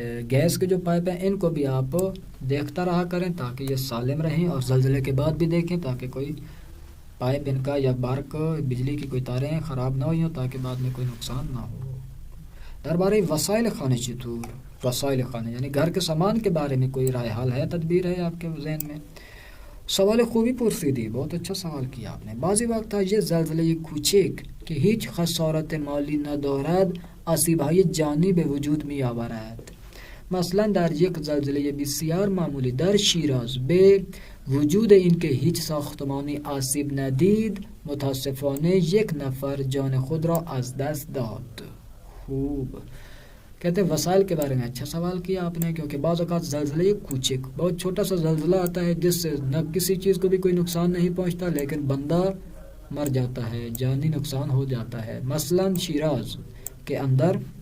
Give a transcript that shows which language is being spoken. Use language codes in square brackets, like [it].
[ur] Gas کے جو pipe ہیں، ان کو بھی آپ دیکھتا رہا کریں تاکہ یہ سالم رہیں، اور زلزلے کے بعد بھی دیکھیں تاکہ کوئی پائپ ان کا یا برق بجلی کی کوئی تاریں خراب نہ ہوئی ہوں تاکہ بعد میں کوئی نقصان نہ ہو۔ [fa] دربارے وسائل خانے چطور، [ur] وسائل خانے یعنی گھر کے سامان کے بارے میں کوئی رائے حل ہے، تدبیر ہے آپ کے ذہن میں؟ [fa] سوال خوبی پرسیدی، [ur] بہت اچھا سوال کیا آپ نے۔ [fa] بعضی وقت یہ زلزلے کوچک که هیچ خسارت مالی ندارد آسیب‌های جانی به وجود می‌آورد. مثلا در یک زلزله بسیار معمولی در شیراز به وجود اینکه هیچ ساختمانی آسیب ندید متاسفانه یک نفر جان خود را از دست داد. [ur] خوب کہتے ہیں وسائل کے بارے میں اچھا سوال کیا آپ نے، کیونکہ بعض اوقات زلزلے کوچک بہت چھوٹا سا زلزلہ آتا ہے جس سے نہ کسی چیز کو بھی کوئی نقصان نہیں پہنچتا لیکن بندہ مر جاتا ہے، جانی نقصان ہو جاتا ہے۔ مثلا شیراز کے اندر،